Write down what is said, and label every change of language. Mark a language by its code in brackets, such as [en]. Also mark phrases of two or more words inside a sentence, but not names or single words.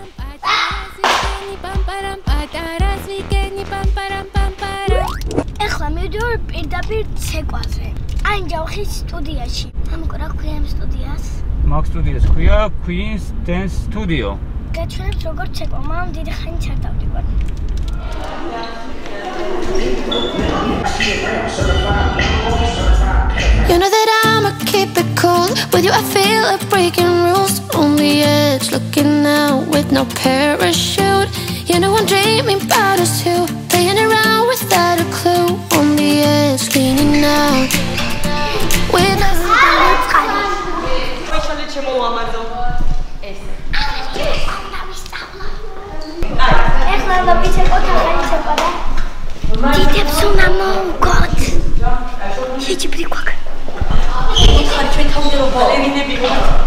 [ka] ეხლა მივდივარ პირდაპირ ცეკვაზე. აი ჯავხის სტუდიაში. მამიკო რა ქვია ამ სტუდიას? მაგ სტუდიას ქვია Queen's Dance Studio. გაჩვენებთ როგორ ცეკვა, მაგრამ დიდი ხანი არ დავდივარ. [en] You know that I'ma keep it cool. With you I feel like breaking rules. On the edge, looking out with no parachute. You know I'm dreaming about us too. Playing around without a clue. On the edge, leaning out. With us. [ka] ეხლა დავიცეკოთ ახალი ცეკვა და დიდებს უნდა მოვუგოთ. შეჭიბრი გვაქვს. ხარ ჩვენ თავდერო ბალერინები ვართ.